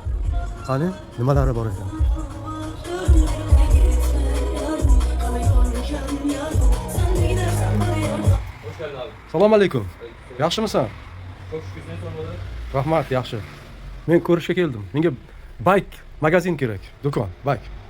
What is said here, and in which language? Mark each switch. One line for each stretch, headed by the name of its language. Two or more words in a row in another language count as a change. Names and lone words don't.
Uzbek: Qani, nimalari bor ekan?
Turkish: Hoş geldin abi.
Uzbek: Assalomu alaykum. Yaxshimisan?
Turkish: Çok şükür seni sormalı.
Uzbek: Rahmat, yaxshi. Men ko'rishga keldim. Menga bike magazin kerak. Do'kon, bike.